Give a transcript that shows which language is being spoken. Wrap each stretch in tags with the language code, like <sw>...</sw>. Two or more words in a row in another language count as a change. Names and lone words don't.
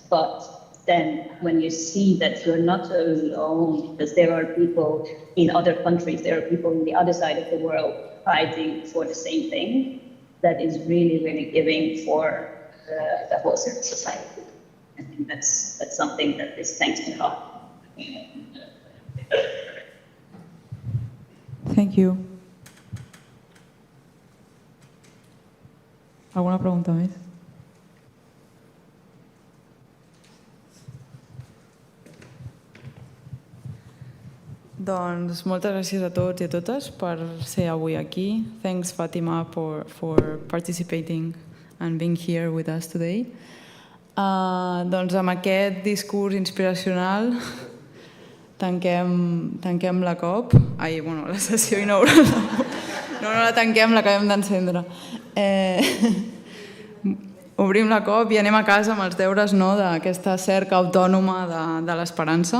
<en>But then when you see that you're not alone, because there are people in other countries, there are people on the other side of the world fighting for the same thing, that is really, really giving for the whole society. I think that's something that is thanks to God. Thank you.</en> <ca>¿Alguna pregunta més? Doncs moltes gràcies a tots i a totes per ser avui aquí.</ca> <en>Thanks, Fatima, for participating and being here with us today.</en> <ca>Doncs amb aquest discurs inspiracional tanquem la COP. La sessió inaugural. No la tanquem, l'acabem d'encendre. Obrim la COP i anem a casa amb els deures d'aquesta cerca autònoma de l'esperança.</ca>